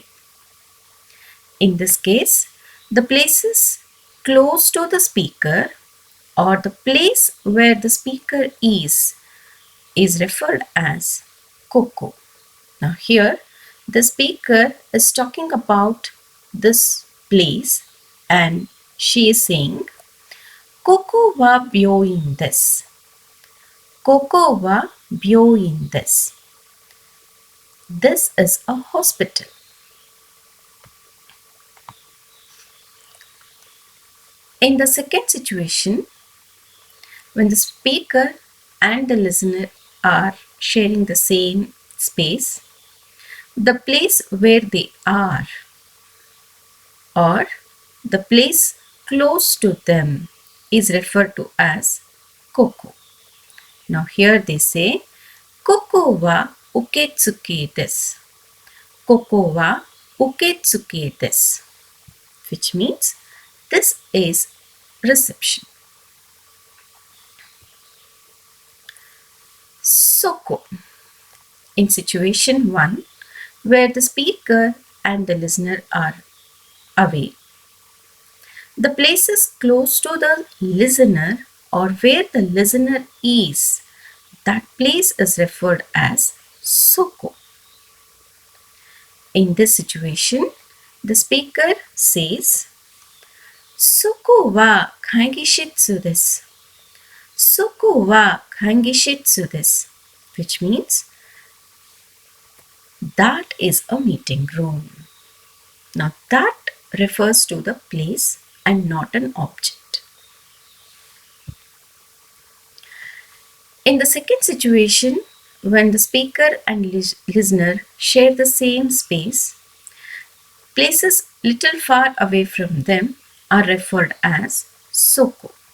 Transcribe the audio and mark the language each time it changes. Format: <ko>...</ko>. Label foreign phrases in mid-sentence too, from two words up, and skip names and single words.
<en>In this case, the places close to the speaker or the place where the speaker is referred as koko. Now here the speaker is talking about this place and she is saying</en> <ja>ここは病院です. ここは病院です.</ja> <en>This is a hospital. In the second situation, when the speaker and the listener are sharing the same space, the place where they are or the place close to them is referred to as koko. Now here they say</en> <ja>ここは受付です. ここは受付です,</ja> <en>which means this is reception. Soko in situation 1 where the speaker and the listener are away. The places close to the listener or where the listener is, that place is referred as soko. In this situation, the speaker says,</en> <ja>そこは会議室です. そこは会議室です,</ja> <en>which means that is a meeting room. Now that refers to the place and not an object. In the second situation, when the speaker and listener share the same space, places little far away from them are referred as soko.</en>